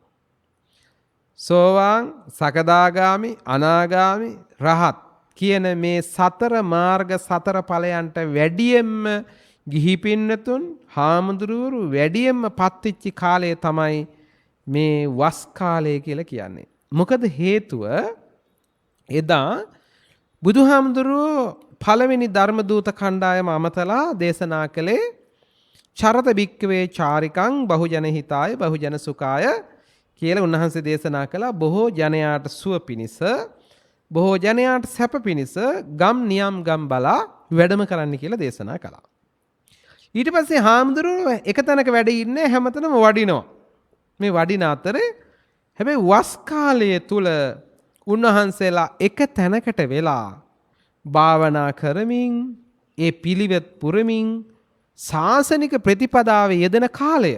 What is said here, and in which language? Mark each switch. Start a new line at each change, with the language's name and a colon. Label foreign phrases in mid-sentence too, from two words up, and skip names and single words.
Sinhala: සෝවාන්, සකදාගාමි, අනාගාමි, රහත් කියන මේ සතර මාර්ග සතර ඵලයන්ට වැඩියෙන්ම ගිහි පින්නතුන් හාමුදුරුවරු වැඩියෙන්ම පත්විච්ච කාලය තමයි මේ වස් කාලය කියලා කියන්නේ. මොකද හේතුව එදා බුදුහාමුදුරුවෝ පළවෙනි ධර්ම දූත කණ්ඩායම අමතලා දේශනා කළේ
Pali: චරත භික්කවේ චාරිකං බහුජන හිතාය බහුජන සුඛාය
Sinhala: කියලා උන්වහන්සේ දේශනා කළා. බොහෝ ජනයාට සුව පිණිස බොහෝ ජනයාට සැප පිණිස ගම් නියම් ගම් බලා වැඩම කරන්න කියලා දේශනා කළා. ඊට පස්සේ හාමුදුරුවෝ එක තැනක වැඩ ඉන්නේ හැමතැනම වඩිනවා. මේ වඩින අතරේ හැබැයි වස් කාලය තුල උන්වහන්සේලා එක තැනකට වෙලා භාවනා කරමින් ඒ පිළිවෙත් පුරමින් ශාසනික ප්‍රතිපදාවේ යෙදෙන කාලය.